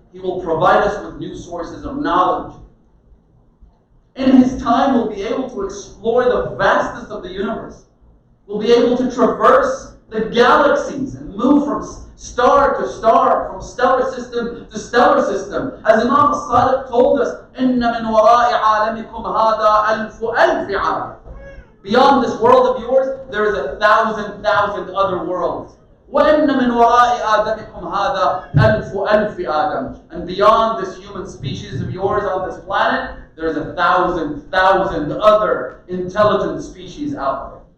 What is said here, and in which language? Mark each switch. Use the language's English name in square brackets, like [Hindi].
[English] He will provide us with new sources of knowledge. In his time, we'll be able to explore the vastness of the universe. We'll be able to traverse the galaxies and move from star to star, from stellar system to stellar system. As Imam al-Sadiq told us, [Arabic] إِنَّ مِنْ وَرَاءِ عَالَمِكُمْ هَذَا أَلْفُ عَالَمٍ. [English] Beyond this world of yours, there is 1,000 other worlds. [Arabic] وَإِنَّ مِنْ وَرَاءِ آدَمِكُمْ هَذَا أَلْفُ آدَمٍ. [English] And beyond this human species of yours on this planet, there's 1,000 other intelligent species out there.